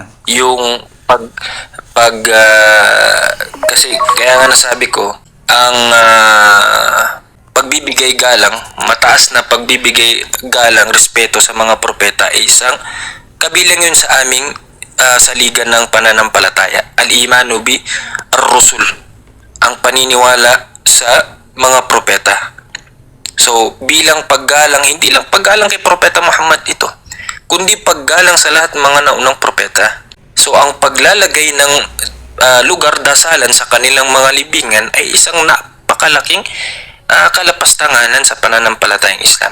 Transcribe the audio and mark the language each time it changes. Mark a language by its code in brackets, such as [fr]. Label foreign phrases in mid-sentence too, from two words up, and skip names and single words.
[tl] Yung kasi kaya nga nasabi ko, ang pagbibigay galang, mataas na pagbibigay galang, respeto sa mga propeta ay isang kabilang yun sa aming saligan ng pananampalataya. [ar] الإيمان بالرسل, [tl] ang paniniwala sa mga propeta. So, bilang paggalang, hindi lang paggalang kay Propeta Muhammad ito, kundi paggalang sa lahat mga naunang propeta. So, ang paglalagay ng lugar dasalan sa kanilang mga libingan ay isang napakalaking kalapastanganan sa pananampalatayang Islam.